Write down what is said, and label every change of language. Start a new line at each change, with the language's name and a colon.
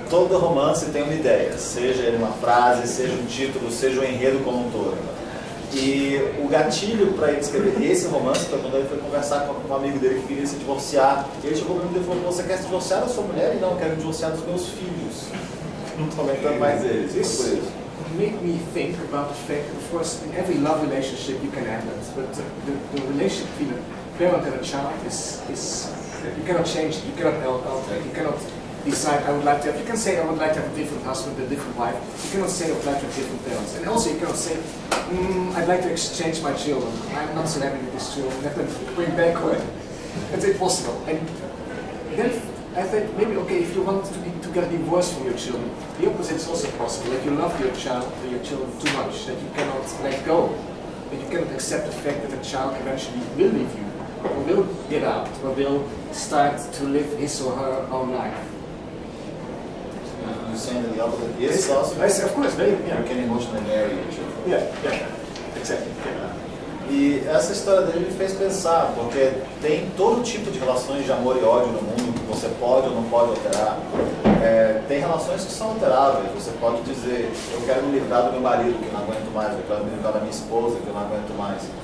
Portuguese: Todo romance tem uma ideia, seja ele uma frase, seja um título, seja um enredo como um todo. E o gatilho para ele escrever esse romance foi quando ele foi conversar com um amigo dele que queria se divorciar. E ele chegou para mim e falou: você quer se divorciar da sua mulher? E não, eu quero me divorciar dos meus filhos. Não estou aguentando mais eles.
English: This made me think about the fact, of course, in every love relationship you can have that, but the relationship between a parent and a child is you cannot change it, you cannot alter it, you cannot decide I would like to have, you can say I would like to have a different husband, a different wife, you cannot say I would like to have different parents, and also you cannot say I'd like to exchange my children, I'm not so happy with these children, let them bring back away. It's impossible. And then I thought maybe okay, if you want to get a divorce from your children, the opposite is also possible. If you love your child or your children too much that you cannot let go, that you cannot accept the fact that a child eventually will leave you, or will get out, or will start to live his or her own life. You're saying that the opposite is possible? Yes, of course, very, yeah. You can emotionally marry your children. Yeah, exactly. Yeah.
Portuguese: E essa história dele me fez pensar, porque tem todo tipo de relações de amor e ódio no mundo que você pode ou não pode alterar. Tem relações que são alteráveis, você pode dizer, eu quero me livrar do meu marido, que eu não aguento mais, eu quero me livrar da minha esposa, que eu não aguento mais.